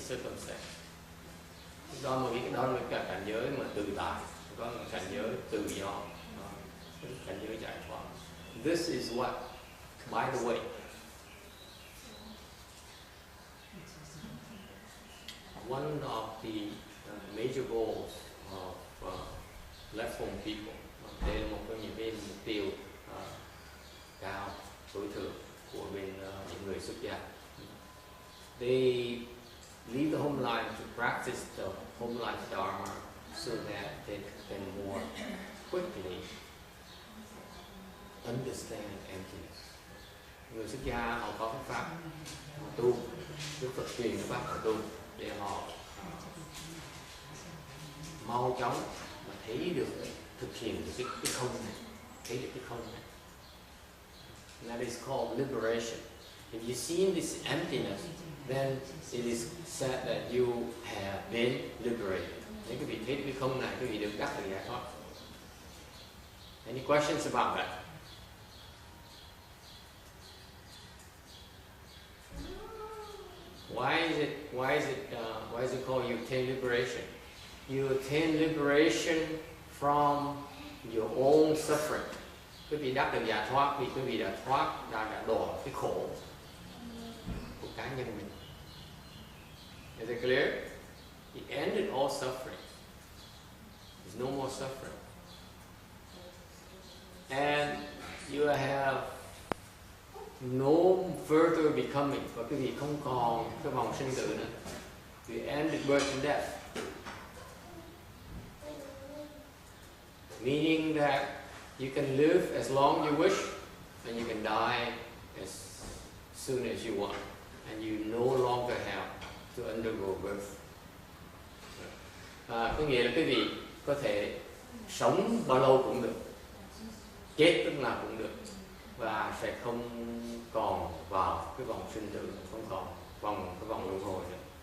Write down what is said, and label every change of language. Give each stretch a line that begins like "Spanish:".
Vietnamese: sẽ đó mà cái đó là cái cảnh giới mà tự tại, có một cảnh giới tự do, cảnh giới giải thoát.
English: This is what, by the way, one of the major goals of left form people.
Vietnamese: Đây là một trong những cái mục tiêu cao tối thượng của bên những người xuất gia.
English: They leave the home life to practice the home life dharma so that they can more quickly understand emptiness.
Vietnamese: Người xuất gia họ có cái pháp tu, Đức Phật truyền cái pháp tu để họ mau chóng mà thấy được, thực hiện được cái không này, thấy được cái không này.
English: And that is called liberation. If you see this emptiness, then it is said that you have been liberated.
Vietnamese: Nếu quý vị thấy cái không này, quý vị được đắc được giải thoát.
English: Any questions about that? Why is it called you attain liberation? You attain liberation from your own suffering.
Vietnamese: Quý vị đắc được giải thoát vì quý vị đã đã đổ cái khổ của cá nhân mình.
English: Is it clear? You ended all suffering. There's no more suffering. And you have no further becoming.
Vietnamese: Và quý vị không còn cái vòng sinh tử nữa.
English: You ended birth and death. Meaning that you can live as long you wish, and you can die as soon as you want, and you no longer have to undergo birth.
Vietnamese: Có nghĩa là quý vị có thể sống bao lâu cũng được, chết lúc nào cũng được, và sẽ không còn vào cái vòng sinh tử, không còn cái vòng luân hồi nữa.